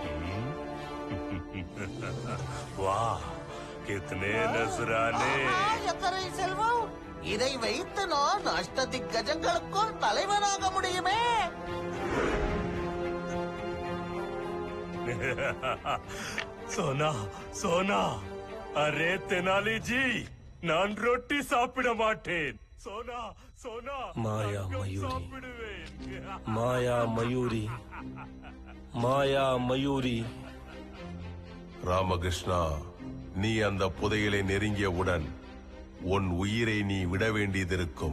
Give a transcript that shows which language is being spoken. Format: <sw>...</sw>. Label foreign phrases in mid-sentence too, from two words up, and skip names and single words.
<hi>वाह कितने नजराने</hi> <ta>எத்தனை செல்வம்! இதை வைத்து நான் அஷ்டதிக்கஜங்களுக்கும் தலைவனாக முடியுமே.</ta> <hi>सोना सोना अरे तेनाली जी</hi> <ta>நான் ரொட்டி சாப்பிட மாட்டேன்</ta> <hi>सोना सोना</hi> <ta>மாயா மயூரி மாயா மயூரி மாயா மயூரி. ராமகிருஷ்ணா, நீ அந்த புதையலை நெருங்கியவுடன் உன் உயிரை நீ விட வேண்டியதிருக்கும்.</ta>